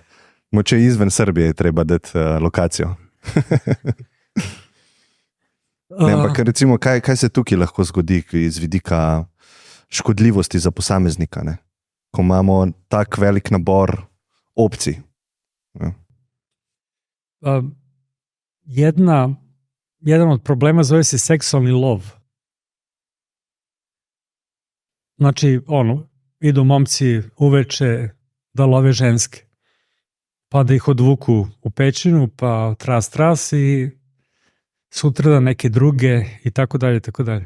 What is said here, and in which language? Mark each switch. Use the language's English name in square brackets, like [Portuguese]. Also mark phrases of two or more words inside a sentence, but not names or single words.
[Slovenian] Moče izven Srbije je treba dati lokacijo. Ne, ampak recimo, kaj se tukaj lahko zgodi iz vidika škodljivosti za posameznika, ne? Ko imamo tak velik nabor opcij? Ja. [Serbian] Jedan od problema zove se seksualni lov. Znači, idu momci uveče da love ženske, pa da ih odvuku u pećinu, pa tras i sutra da neke druge i tako dalje, tako dalje.